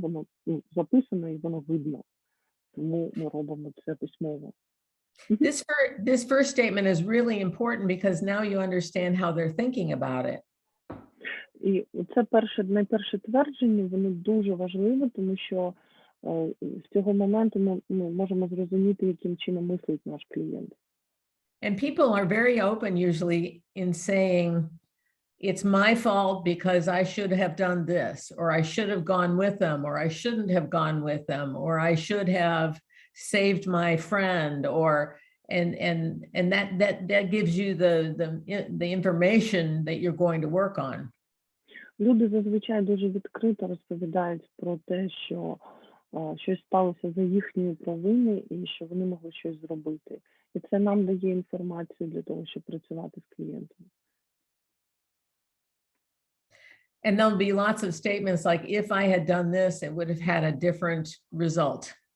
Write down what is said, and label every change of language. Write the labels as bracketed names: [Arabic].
[Ukrainian] Воно записано і воно видно. Тому ми робимо це письмово. [English] This first statement is really important because now you understand how they're thinking about it. [Ukrainian] І це найперше твердження, воно дуже важливе, тому що з цього моменту ми можемо зрозуміти, яким чином мислить наш клієнт. [English] And people are very open usually in saying, it's my fault because I should have done this, or I should have gone with them, or I shouldn't have gone with them, or I should have saved my friend, or and that gives you the information that you're going to work on. [Ukrainian] Люди зазвичай дуже відкрито розповідають про те, що щось сталося за їхньої провини і що вони могли щось зробити. І це нам дає інформацію для того, щоб працювати з клієнтом. [English] And there'll be lots of statements like, if I had done this, it would have had a different result.